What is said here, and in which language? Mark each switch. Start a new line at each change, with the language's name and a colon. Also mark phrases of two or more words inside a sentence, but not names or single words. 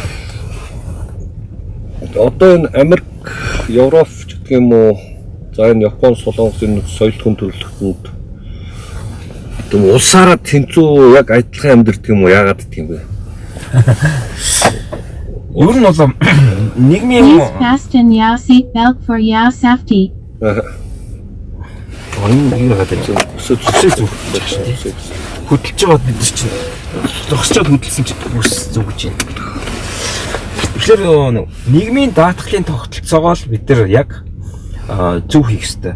Mongolian: Одоо энэ Америк, Европ гэх юм уу, за энэ Япон, Солонгос энэ соёл хүн төрөлхтөнд улсаараа тэнцүү яг адилхан амьдэрдэг юм уу? Яагаад гэдэг юм бэ? Ер нь бол нийгмийн
English: fasten your seat belt for your safety.
Mongolian: энэ яагаад гэж хөдөлж байгаа бид нар чинь зогсчод хөдөлсөн чинь үс зүгж байна. Тэгэхээр нийгмийн даатгалын тогтолцоогоо л бид нар яг зөв хийх ёстой.